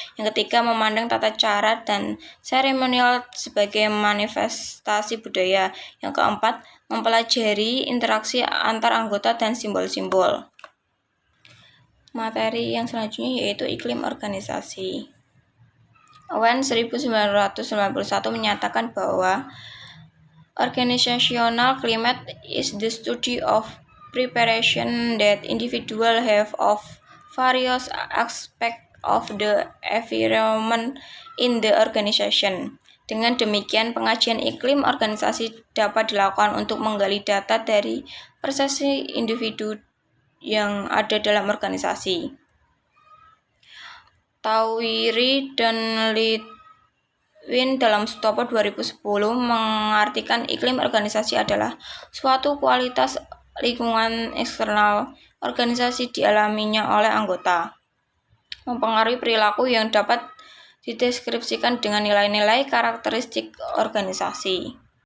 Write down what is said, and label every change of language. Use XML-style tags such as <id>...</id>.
<id>Yang ketiga, memandang tata cara dan seremonial sebagai manifestasi budaya. Yang keempat, mempelajari interaksi antar anggota dan simbol-simbol. Materi yang selanjutnya yaitu iklim organisasi.</id> <en>Owen 1991</en> <id>menyatakan bahwa</id> <en>organizational climate is the study of preparation that individuals have of various aspects of the environment in the organization.</en> <id>Dengan demikian, pengajian iklim organisasi dapat dilakukan untuk menggali data dari persepsi individu yang ada dalam organisasi. Tawiri dan Litwin dalam Stopo 2010 mengartikan iklim organisasi adalah suatu kualitas lingkungan eksternal organisasi dialaminya oleh anggota, mempengaruhi perilaku yang dapat dideskripsikan dengan nilai-nilai karakteristik organisasi.</id>